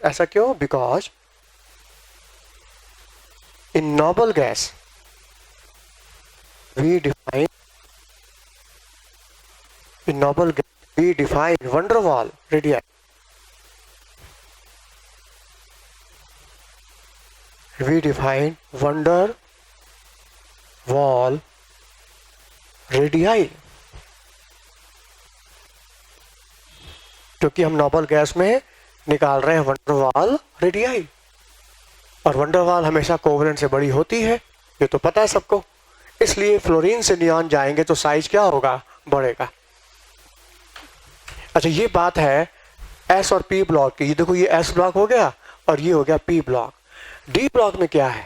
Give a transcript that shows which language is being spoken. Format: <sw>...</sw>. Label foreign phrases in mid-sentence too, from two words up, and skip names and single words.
<hi>ऐसा क्यों?</hi> <en>because in noble gas we define van der Waal radii. We define van der Waal radii,</en> <hi>क्योंकि हम</hi> <en>noble gas</en> <hi>में निकाल रहे हैं van der Waal radii, और van der Waal हमेशा कोवेलेंट से बड़ी होती है, ये तो पता है सबको। इसलिए फ्लोरीन से नियॉन जाएंगे तो साइज क्या होगा? बढ़ेगा। अच्छा, ये बात है एस और पी ब्लॉक की। ये देखो, ये</hi> <en>s block</en> <hi>हो गया और ये हो गया</hi> <en>p block. d block</en> <hi>में क्या है?</hi>